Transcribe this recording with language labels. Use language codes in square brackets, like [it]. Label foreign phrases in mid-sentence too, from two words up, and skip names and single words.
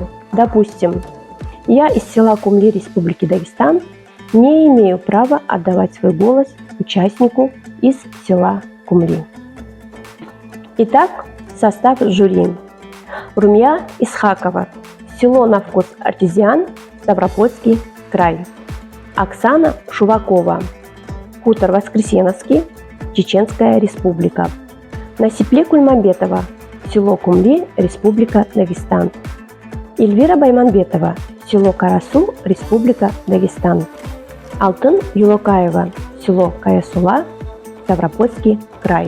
[ru] Допустим, я из села Кумли Республики Дагестан не имею права отдавать свой голос участнику из села Кумли. Итак, состав жюри. Румия Исхакова, село на вкус Артезиан, Ставропольский край. Оксана Шувакова, хутор Воскресеновский, Чеченская Республика. Насипле Кульмабетова, село Кумли, Республика Дагестан. Эльвира Байманбетова, село Карасу, Республика Дагестан. Алтын Юлокаева, село Каясула, Ставропольский край.